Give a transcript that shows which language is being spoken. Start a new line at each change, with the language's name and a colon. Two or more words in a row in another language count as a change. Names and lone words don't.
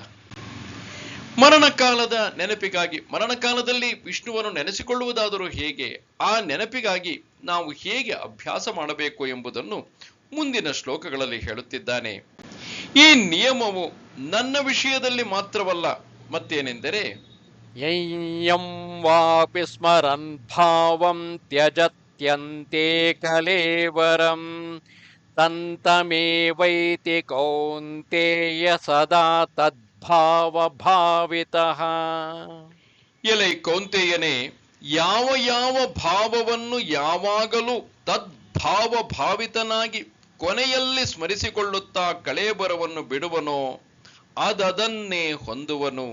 Kannada: ಮರಣಕಾಲದ ನೆನಪಿಗಾಗಿ, ಮರಣಕಾಲದಲ್ಲಿ ವಿಷ್ಣುವನ್ನು ನೆನೆಸಿಕೊಳ್ಳುವುದಾದರೂ ಹೇಗೆ, ಆ ನೆನಪಿಗಾಗಿ ನಾವು ಹೇಗೆ ಅಭ್ಯಾಸ ಮಾಡಬೇಕು ಎಂಬುದನ್ನು ಮುಂದಿನ ಶ್ಲೋಕಗಳಲ್ಲಿ ಹೇಳುತ್ತಿದ್ದಾನೆ. ಈ ನಿಯಮವು ನನ್ನ ವಿಷಯದಲ್ಲಿ ಮಾತ್ರವಲ್ಲ, ಮತ್ತೇನೆಂದರೆ
Sanskrit: ಯಂ ವಾಪಿ ಸ್ಮರನ್ ಭಾವಂ ತ್ಯಜತ್ಯಂತೆ ಕಲೇವರಂ ತಂತಮೇವೈತಿ ಕೌಂತೇಯ ಸದಾ ತದ್ಭಾವ ಭಾವಿತಃ.
Kannada: ಎಲೈ ಕೌಂತೆಯನೇ, ಯಾವ ಯಾವ ಭಾವವನ್ನು ಯಾವಾಗಲೂ ತದ್ಭಾವ ಭಾವಿತನಾಗಿ ಕೊನೆಯಲ್ಲಿ ಸ್ಮರಿಸಿಕೊಳ್ಳುತ್ತಾ ಕಳೇಬರವನ್ನು ಬಿಡುವನೋ ಅದನ್ನೇ ಹೊಂದುವನು.